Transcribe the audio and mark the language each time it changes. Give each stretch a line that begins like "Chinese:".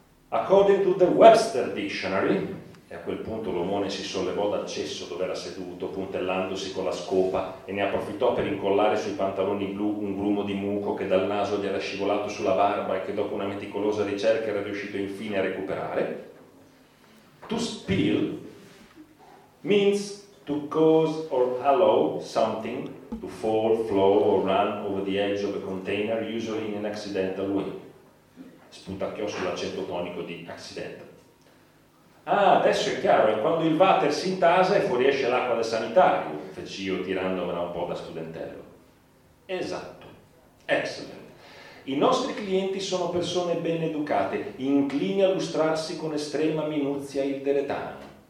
English: According to the Webster Dictionary,
Italian: e a quel punto l'omone si sollevò dal cesso dove era seduto, puntellandosi con la scopa, e ne approfittò per incollare sui pantaloni blu un grumo di muco che dal naso gli era scivolato sulla barba e che dopo una meticolosa ricerca era riuscito infine a recuperare.
English: To spill means to cause or allow something to fall, flow or run over the edge of a container, usually in an accidental way.
Italian: Sputacchiò sull'accento tonico di accidental. Ah, adesso è chiaro, è quando il water si intasa e fuoriesce l'acqua del sanitario, feci io tirandomela un po' da studentello. Esatto. Excellent. I nostri clienti sono persone ben educate, inclini a lustrarsi con estrema minuzia il deretano.